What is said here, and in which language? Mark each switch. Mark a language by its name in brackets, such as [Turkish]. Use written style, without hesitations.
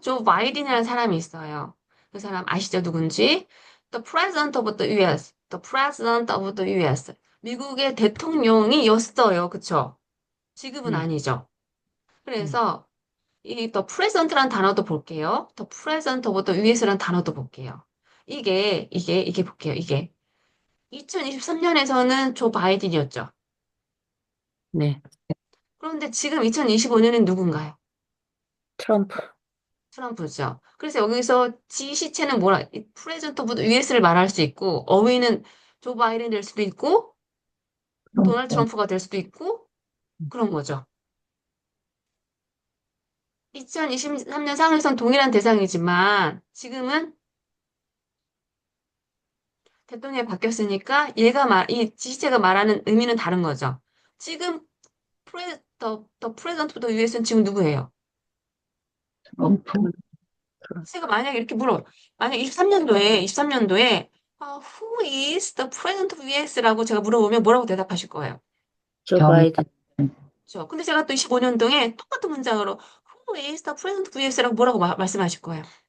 [Korean] 조 바이든이라는 사람이 있어요. 그 사람 아시죠? 누군지? [English] The President of the US. The President of the US. [Korean] 미국의 대통령이었어요. 그쵸? 지금은 네. 아니죠. 네. 그래서 이 The President라는 단어도 볼게요. [English] The President of the US [Korean] 라는 단어도 볼게요. 이게 볼게요. 이게 2023년에서는 조 바이든이었죠. 네. 그런데 지금 2025년엔 누군가요? 트럼프. 트럼프죠. 그래서 여기서 지시체는 이 프레젠트 오브 US를 말할 수 있고, 어휘는 조 바이든 될 수도 있고, 도널드 트럼프가 될 수도 있고, 그런 거죠. 2023년 상에선 동일한 대상이지만, 지금은 대통령이 바뀌었으니까, 이 지시체가 말하는 의미는 다른 거죠. 지금 [English] the president of the US [Korean] 는 지금 누구예요? 트럼프, 제가 만약에 이렇게 물어, 만약 23년도에, [English] who is the president of US [Korean] 라고 제가 물어보면 뭐라고 대답하실 거예요? 조 정, 바이든, 그렇죠. 근데 제가 또 25년도에 똑같은 문장으로 [English] who is the president of US [Korean] 라고 뭐라고 말씀하실 거예요?